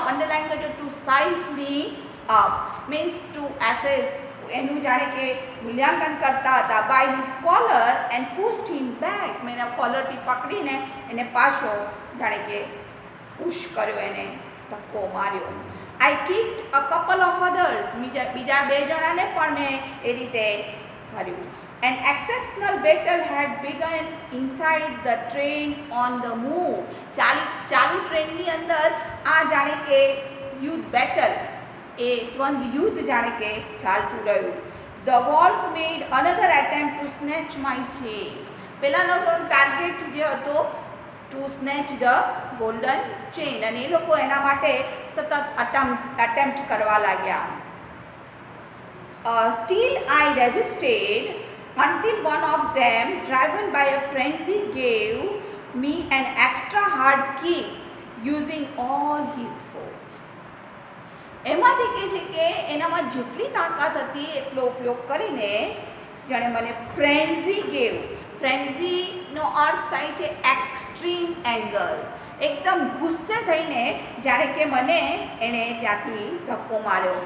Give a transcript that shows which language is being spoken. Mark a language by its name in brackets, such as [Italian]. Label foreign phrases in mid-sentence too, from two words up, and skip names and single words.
[Gujarati] અંડરલાઇન કરજો, [English] to size me up means to assess, [Gujarati] એનું જાણે કે મૂલ્યાંકન કરતા હતા. [English] by his collar and pushed him back, [Gujarati] મેં એના કોલરથી પકડીને એને પાછો જાણે કે પુશ કર્યો, એને ધક્કો માર્યો. [English] I kicked a couple of others, [Gujarati] બીજા 2 જણાને પણ મેં એ રીતે કર્યું. [English] An exceptional battle had begun inside the train on the move. [Gujarati] ચાલુ ટ્રેનની અંદર આ જાણે કે યુદ્ધ બેટલ, એ દ્વંદ યુદ્ધ જાણે કે ચાલતું રહ્યું. [English] The walls made another attempt to snatch my chain. [Gujarati] પહેલાનો ટાર્ગેટ જે હતો [English] to snatch the golden chain, [Gujarati] અને એ લોકો એના માટે સતત અટેમ્પ્ટ કરવા લાગ્યા. [English] Still I resisted until one of them, driven by a frenzy, gave me an extra hard kick using all his force. [Gujarati] એમાંથી કહે છે કે એનામાં જેટલી તાકાત હતી એટલો ઉપયોગ કરીને જાણે મને [English] frenzy gave. [Gujarati] ફ્રેન્ઝીનો અર્થ થાય છે [English] extreme anger, [Gujarati] એકદમ ગુસ્સે થઈને જાણે કે મને એણે ત્યાંથી ધક્કો માર્યો.